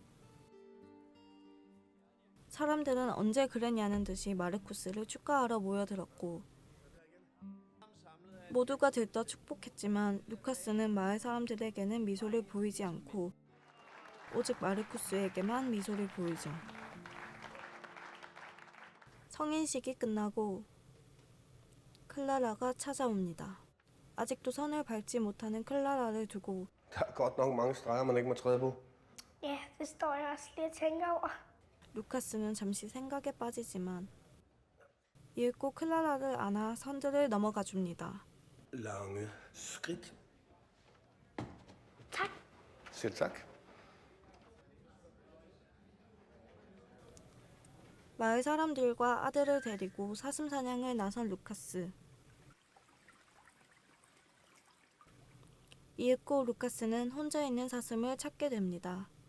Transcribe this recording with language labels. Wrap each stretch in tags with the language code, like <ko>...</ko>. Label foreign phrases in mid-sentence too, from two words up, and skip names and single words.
<ko>사람들은 언제 그랬냐는 듯이 마르쿠스를 축하하러 모여들었고 모두가 들떠 축복했지만 루카스는 마을 사람들에게는 미소를 보이지 않고 오직 마르쿠스에게만 미소를 보이죠. 성인식이 끝나고 클라라가 찾아옵니다. 아직도 선을 밟지 못하는 클라라를 두고</ko> <da>Der er godt nok mange streger, man ikke må træde på. Ja, det står jeg også lige og tænker over.</da> <ko>루카스는 잠시 생각에 빠지지만 읽고 클라라를 안아 선들을 넘어가 줍니다.</ko> <da>Lange skridt. Tak. Selv tak.</da> <ko>마을 사람들과 아들을 데리고 사슴 사냥을 나선 루카스. 이윽고 루카스는 혼자 있는 사슴을 찾게 됩니다.</ko>